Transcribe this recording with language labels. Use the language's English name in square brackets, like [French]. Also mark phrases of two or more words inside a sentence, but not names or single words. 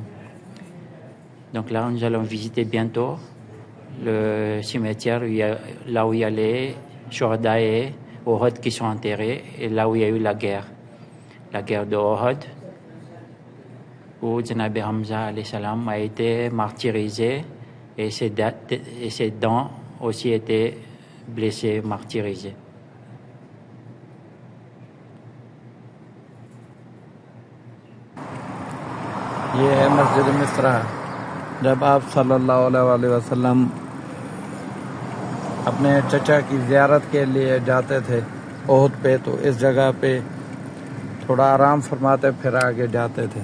[French] Donc là, nous allons visiter bientôt le cimetière là où il y a les Shuhada et Uhud qui sont enterrés, et là où il y a eu la guerre de Uhud, où Janabi Hamza [Arabic] عليه السلام [French] a été martyrisé et ses dents aussi étaient blessées, martyrisées. [Hindi] ये है मस्जिद मिस्रा। जब आप [Arabic] صلى الله عليه وسلم [Hindi] अपने चचा की ज़ियारत के लिए जाते थे ओहद पे, तो इस जगह पे थोड़ा आराम फरमाते फिर आगे जाते थे।